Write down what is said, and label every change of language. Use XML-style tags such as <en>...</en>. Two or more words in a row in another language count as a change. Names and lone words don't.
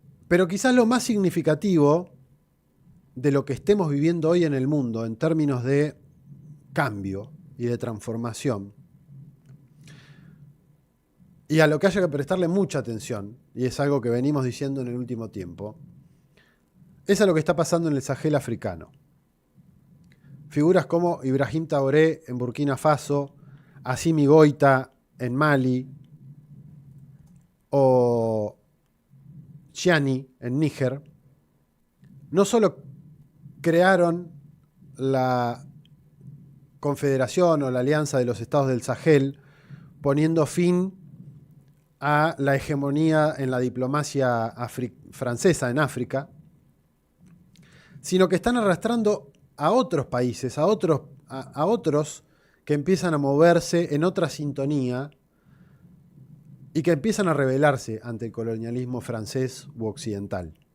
<es>Pero quizás lo más significativo de lo que estemos viviendo hoy en el mundo en términos de cambio y de transformación, y a lo que haya que prestarle mucha atención, y es algo que venimos diciendo en el último tiempo, es a lo que está pasando en el Sahel africano. Figuras como Ibrahim Traoré en Burkina Faso, Assimi Goïta en Mali, o Chiani en Níger, no solo crearon la Confederación o la Alianza de los Estados del Sahel, poniendo fin a la hegemonía en la diplomacia francesa en África, sino que están arrastrando a otros países, a otros que empiezan a moverse en otra sintonía y que empiezan a rebelarse ante el colonialismo francés u occidental.</es>